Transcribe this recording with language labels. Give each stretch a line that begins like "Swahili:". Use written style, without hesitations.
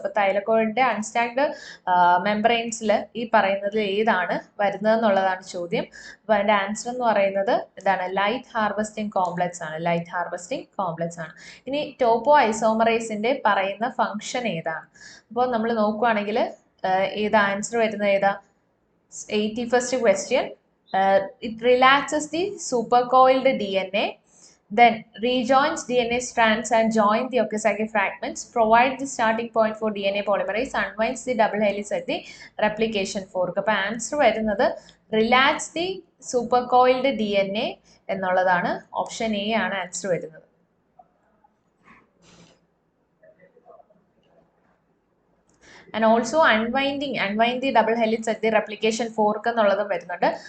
Malayalam: അപ്പോൾ തൈലക്കോയിഡിന്റെ അൺസ്റ്റാക്ഡ് മെംബ്രെയിൻസിൽ ഈ പറയുന്നത് ഏതാണ് വരുന്നത് എന്നുള്ളതാണ് ചോദ്യം. അപ്പോൾ അതിന്റെ ആൻസർ എന്ന് പറയുന്നത് എന്താണ്? ലൈറ്റ് ഹാർവെസ്റ്റിംഗ് കോംപ്ലക്സ് ആണ്. ലൈറ്റ് ഹാർവെസ്റ്റിംഗ് കോംപ്ലക്സ് ആണ്. ഇനി ടോപ്പോ ഐസോമറൈസിന്റെ പറയുന്ന ഫംഗ്ഷൻ ഏതാണ്? അപ്പോൾ നമ്മൾ നോക്കുവാണെങ്കിൽ ഏതാ ആൻസർ വരുന്നത്? ഏതാ?
English: 81st question, it relaxes the supercoiled DNA, then rejoins DNA strands and join the okazaki fragments, provide the starting point for DNA polymerase, unwinds the double helix at the replication fork.
Malayalam: അപ്പോൾ answer വരുന്നത്
English: relax the supercoiled DNA
Malayalam: എന്നുള്ളതാണ്. Option A ആണ് answer വരുന്നത്.
English: and also unwind the double helix at the replication fork
Malayalam: എന്നുള്ളതും വരുന്നുണ്ട്.